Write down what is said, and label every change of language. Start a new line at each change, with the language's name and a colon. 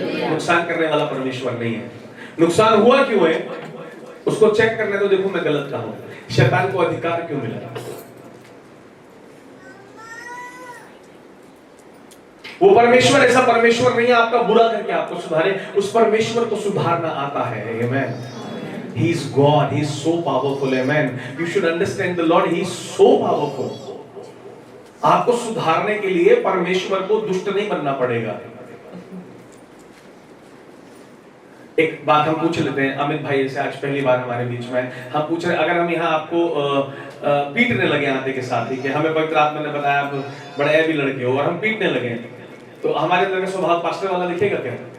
Hindi: नुकसान करने वाला परमेश्वर नहीं है। नुकसान हुआ क्यों है उसको चेक करने दो, देखो मैं गलत कहां हूं, शैतान को अधिकार क्यों मिला। वो परमेश्वर ऐसा परमेश्वर नहीं है आपका बुरा करके आपको सुधारे, उस परमेश्वर को सुधारना आता है। आमेन।
English: He is God, He is so powerful. Amen. You should understand the Lord, He is so powerful.
Hindi: आपको सुधारने के लिए परमेश्वर को दुष्ट नहीं बनना पड़ेगा। एक बात हम पूछ लेते हैं, अमित भाई से आज पहली बार हमारे बीच में हम पूछ रहे, अगर हम यहाँ आपको पीटने लगे आते के साथ ही कि हमें पवित्र आत्मा ने बताया आप बड़े ऐबी लड़के हो, और हम पीटने लगे, तो हमारे अंदर का स्वभाव पास्टर वाला दिखेगा क्या?